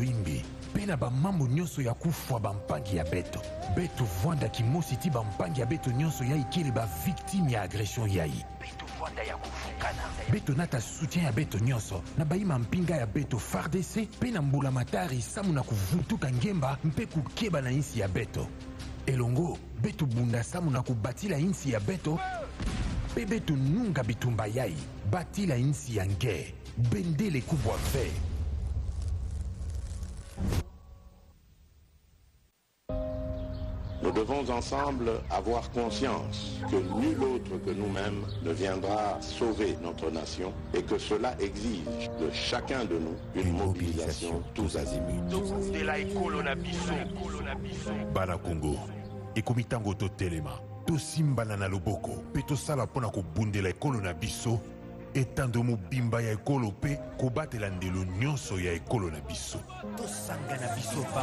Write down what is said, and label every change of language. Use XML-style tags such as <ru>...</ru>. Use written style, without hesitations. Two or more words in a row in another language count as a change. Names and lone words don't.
<ktu>imbi pena ba mambo nyonso ya kufwa bampangi ya beto beto vwanda kimosi ti bampangi ya beto nyonso yai kele ba victime ya agression yai beto vwanda ya kufukana beto nata soutien ya beto nyonso na baima mpinga ya beto FARDC pena mbula matari samu na kuvutuka ngemba mpe kukeba na insi ya beto elongo beto bunda samu na kubatila insi ya beto pe beto nunga bitumba yai batila insi ya nge bendele kubwa ve.</ktu> <fr>Nous devons ensemble avoir conscience que nul autre que nous-mêmes ne viendra sauver notre nation et que cela exige de chacun de nous une mobilisation tous azimuts.</fr> <ln>Bana Congo, ekomitango to telema, to simbana na loboko, pe to sala pona ko bundela ekolo na biso, etando mobimba ya ekolo pe kobatela ndelo nyonso ya ekolo na biso. To sangana biso pa.</ln>